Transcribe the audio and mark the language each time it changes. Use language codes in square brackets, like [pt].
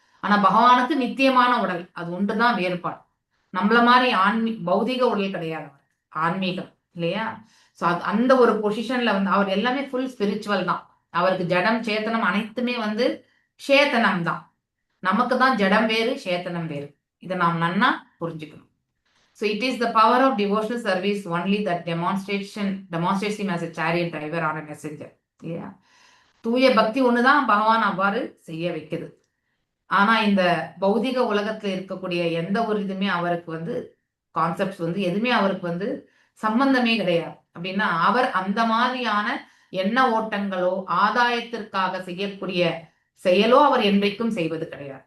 [ta] ஆனா பகவானுக்கு நித்தியமான உடல், அது ஒன்றுதான் வேறுபாடு. நம்மள மாதிரி பௌதிக உடல் கிடையாது, ஆன்மீகம் இல்லையா. சோ அந்த ஒரு பொசிஷன்ல அவர் எல்லாமே ஃபுல் ஸ்பிரிச்சுவல் தான். அவருக்கு ஜடம் சேத்தனம் அனைத்துமே சேத்தனம் தான். நமக்கு தான் ஜடம் வேறு சேத்தனம் வேறு. இதை நாம் நன்னா புரிஞ்சுக்கணும். [en] So it is the power of devotional service only that demonstrates him as a chariot driver or a messenger. [ta] இல்லையா, தூய பக்தி ஒண்ணுதான் பகவான் அவ்வாறு செய்ய வைக்குது. ஆனா இந்த பௌதிக உலகத்துல இருக்கக்கூடிய எந்த ஒரு இதுமே அவருக்கு கான்செப்ட்ஸ் எதுவுமே அவருக்கு சம்பந்தமே கிடையாது. அப்படின்னா அவர் அந்த மாதிரியான எண்ண ஓட்டங்களோ ஆதாயத்திற்காக செய்யக்கூடிய செயலோ அவர் என்றைக்கும் செய்வது கிடையாது.